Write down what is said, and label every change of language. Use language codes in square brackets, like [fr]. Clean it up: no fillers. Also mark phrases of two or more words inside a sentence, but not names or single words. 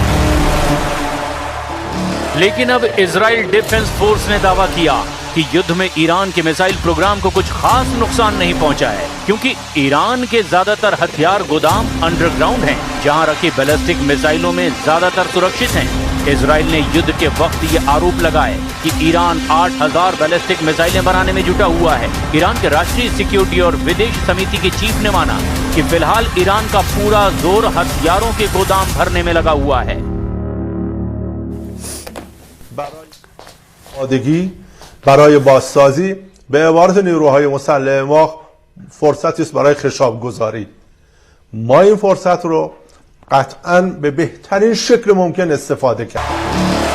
[hi] लेकिन अब इजराइल डिफेंस फोर्स ने दावा किया कि युद्ध में ईरान के मिसाइल प्रोग्राम को कुछ खास नुकसान नहीं पहुंचा है, क्योंकि ईरान के ज्यादातर हथियार गोदाम अंडरग्राउंड हैं, जहां रखी [en] ballistic missiles [hi] में ज्यादातर सुरक्षित हैं। इजराइल ने युद्ध के वक्त ये आरोप लगाए कि ईरान 8,000 [en] ballistic missiles [hi] बनाने में जुटा हुआ है। ईरान के राष्ट्रीय सिक्योरिटी और विदेश समिति के चीफ ने माना कि फिलहाल ईरान का पूरा जोर हथियारों के गोदाम भरने में लगा हुआ है। [fa] برای بازسازی به عبارت نیروهای مسلح ما فرصتی است برای خشاب گذاری. ما این فرصت رو قطعاً به بهترین شکل ممکن استفاده کردیم.